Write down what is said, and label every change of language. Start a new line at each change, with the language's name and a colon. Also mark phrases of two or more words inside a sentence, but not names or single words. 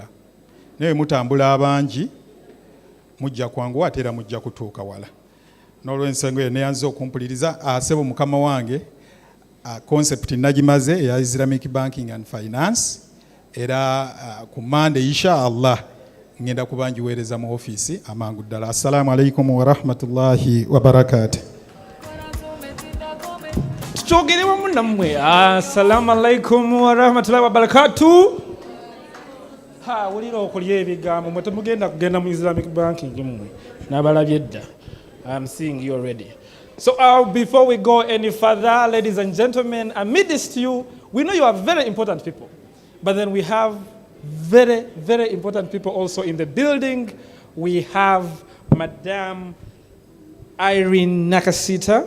Ganda: Naye mutambula abangi mujja kwanguwa ate era mujja kutuuka wala. N'olw'ensonga eyo neyanza okumpuliriza asebo mukama wange concept nagimaze eya
English: Islamic Banking and Finance
Ganda: era ku Monday inshallah ngenda kubanjiweereza mu ofiisi amangu ddala.
Arabic: السلام عليكم ورحمة الله وبركاته.
Ganda: Tuchogerewa munnammwe.
Arabic: السلام عليكم ورحمة الله وبركاته.
Ganda: Wulira okulya ebigambo mwe temugenda kugenda mu
English: Islamic Banking
Ganda: mmwe n'abalabye dda.
English: I'm seeing you already. So before we go any further, ladies and gentlemen, amidst you, we know you are very important people. But then we have very, very important people also in the building. We have Madame Irene Nakasita.